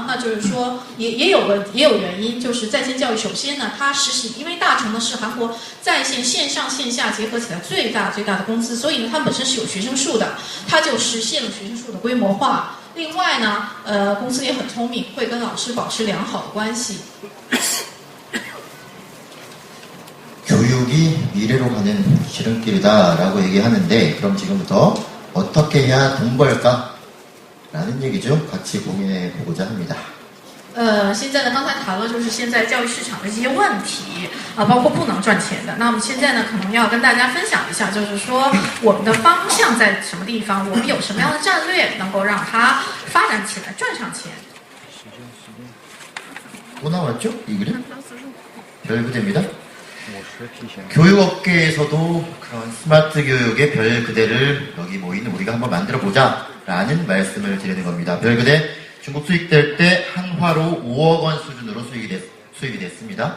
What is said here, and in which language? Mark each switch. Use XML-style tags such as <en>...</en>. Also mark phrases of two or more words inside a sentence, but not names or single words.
<zh>那就是说也有原因，就是在线教育。首先呢，它实行，因为大成呢是韩国在线线上线下结合起来最大的公司，所以呢它本身是有学生数的，它就实现了学生数的规模化。另外呢，公司也很聪明，会跟老师保持良好的关系。</zh> <ko>교육이 미래로 가는 지름길이다라고 얘기하는데 그럼 지금부터 어떻게 해야 돈 벌까? 라는 얘기죠. 같이 고민해 보고자 합니다.</ko> <zh>现在呢，刚才谈了就是现在教育市场的一些问题包括不能赚钱的。那么现在呢，可能要跟大家分享一下，就是说我们的方向在什么地方，我们有什么样的战略能够让它发展起来，赚上钱。</zh> <ko>또 나왔죠? 이 그림? 별그대입니다. 교육업계에서도 그런 스마트 교육의 별그대를 여기 모인 우리가 한번 만들어 보자 라는 말씀을 드리는 겁니다. 별그대 중국 수입될 때 한화로 5억 원 수준으로 수입이 됐습니다.</ko>